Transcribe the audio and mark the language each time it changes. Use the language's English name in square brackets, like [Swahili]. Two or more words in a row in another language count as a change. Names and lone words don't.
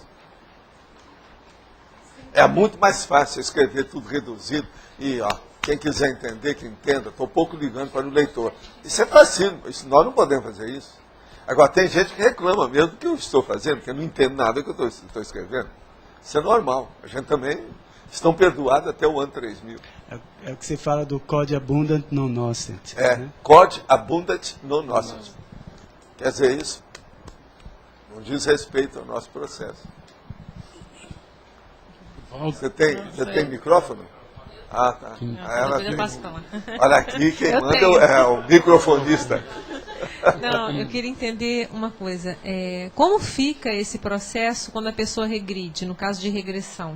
[Portuguese] É muito mais fácil escrever tudo reduzido e quem quiser entender, que entenda, estou pouco ligando para o leitor. Isso é fascínio, nós não podemos fazer isso. Agora, tem gente que reclama mesmo do que eu estou fazendo, que eu não entendo nada do que eu estou escrevendo. Isso é normal. A gente também estão perdoados até o ano 3000. É o que se fala do [Latin] Quod abundant non nocent. [Portuguese] Né? [Latin] Quod abundant non nocent. [Portuguese] Quer dizer isso? Não diz respeito ao nosso processo. Você tem micrófono? Ah, tá. Olha aqui, quem manda é o microfonista. Não, eu queria entender uma coisa. Como fica esse processo quando a pessoa regride, no caso de regressão?